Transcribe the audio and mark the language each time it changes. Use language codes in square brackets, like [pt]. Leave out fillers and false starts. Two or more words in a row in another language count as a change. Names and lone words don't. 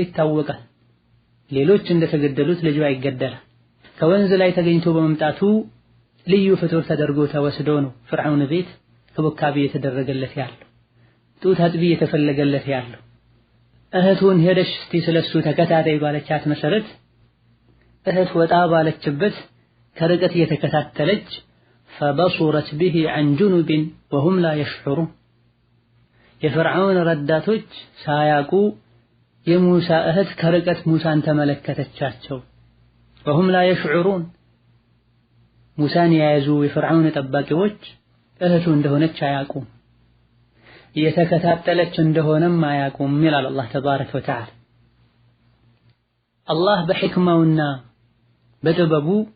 [am] ይታወቃል። ሌሎች እንደተገደሉት ልጇ ይገደላል። ከወንዝ ላይ ተገኝቶ በመምጣቱ ልዩ ፍጡር ተደርጎ ተወስዶ ነው ፍርዓውን ቤት ክብካቤ የተደረገለት ያለው ጡት አጥቢ የተፈለገለት ያለው። እህቱን ሄደሽ እስቲ ስለሱ ተከታታይ ባለቻት መሰረት እህት ወጣ ባለችበት ከርቀት እየተከታተለች [ar] فبصرت به عن جنب وهم لا يشعرون [am] የፍርዓውን ረዳቶች ሳያቁ የሙሳ እህት ከርቀት ሙሳን ተመለከተቻቸው። [ar] وهم لا يشعرون [am] ሙሳን የያዙ የፍርዓውን ጠባቂዎች እህቱ እንደሆነች አያቁም፣ እየተከታተለች እንደሆነም አያቁም ይላል አላህ [ar] تبارك وتعالى። [am] አላህ በሕክማውና በጥበቡ